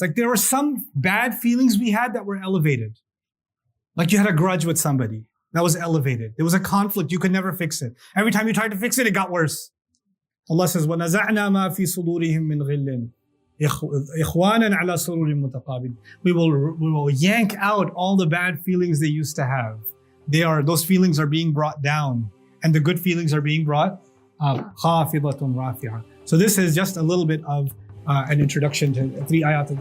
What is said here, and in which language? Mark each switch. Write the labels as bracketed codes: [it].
[en] Like there were some bad feelings we had that were elevated. Like you had a grudge with somebody. That was elevated. There was a conflict. You could never fix it. Every time you tried to fix it, it got worse. Allah says, [ar] وَنَزَعْنَا مَا فِي صُدُورِهِم مِّنْ غِلٍّ إِخْوَانًا عَلَى سُرُرٍ مُتَقَابِلٍ. [en] We will yank out all the bad feelings they used to have. Those feelings are being brought down, and the good feelings are being brought up. [ar] خَافِضَةٌ رَافِعَةٌ. [en] So this is just a little bit of an introduction to 3 ayat of the